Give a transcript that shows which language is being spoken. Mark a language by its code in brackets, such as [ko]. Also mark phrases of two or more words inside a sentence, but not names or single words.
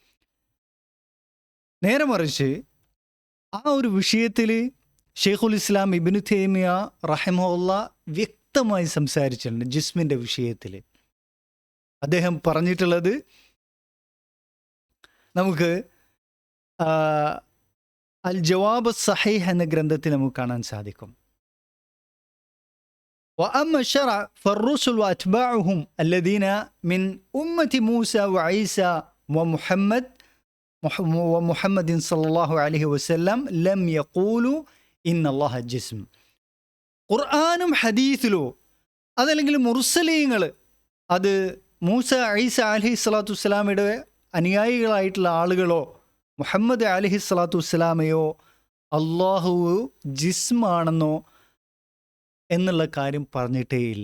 [ml] നേരെ മറിച്ച് ആ ഒരു വിഷയത്തിൽ ഷെയ്ഖുൽ ഇസ്ലാം ഇബ്നു തൈമിയ്യ റഹിമഹുല്ലാഹ് വ്യക്തമായി സംസാരിച്ചിട്ടുണ്ട്. ജിസ്മിൻ്റെ വിഷയത്തിൽ അദ്ദേഹം പറഞ്ഞിട്ടുള്ളത് നമുക്ക് അൽ ജവാബ് സഹീഹ് എന്ന ഗ്രന്ഥത്തിൽ നമുക്ക് കാണാൻ സാധിക്കും. [ar] وأما الشرع فالرسل وأتباعهم الذين من أمة موسى وعيسى ومحمد صلى الله عليه وسلم لم يقولوا إن الله جسم. [ml] ഖുർആനും ഹദീസിലോ അതല്ലെങ്കിൽ മുർസലീങ്ങൾ, അത് മൂസ ഈസ [ar] عليه الصلاة [ml] വസ്സലാമയുടെ അനുയായികളായിട്ടുള്ള ആളുകളോ മുഹമ്മദ് [ar] عليه الصلاة [ml] വസ്സലാമയോ അള്ളാഹു ജിസ്മാണെന്നോ എന്നുള്ള കാര്യം പറഞ്ഞിട്ടേയില്ല.